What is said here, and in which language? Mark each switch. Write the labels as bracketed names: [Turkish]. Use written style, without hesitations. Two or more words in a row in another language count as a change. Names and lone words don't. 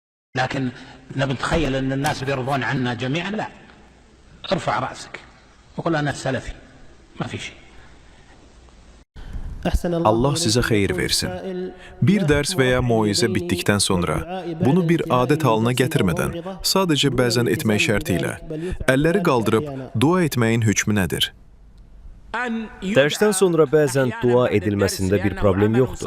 [Arabic] لكن نتخيل أن الناس بيرضون عنا جميعا، لا. ارفع رأسك وقل أنا سلفي، ما في شيء. [Azerbaijani] Allah sizə xeyir versin. Bir dərs və ya moizə bitdikdən sonra bunu bir adət halına gətirmədən, sadəcə bəzən etmək şərti ilə əlləri qaldırıb dua etməyin hökmü nədir? Dərsdən sonra bəzən dua edilməsində bir problem yoxdur.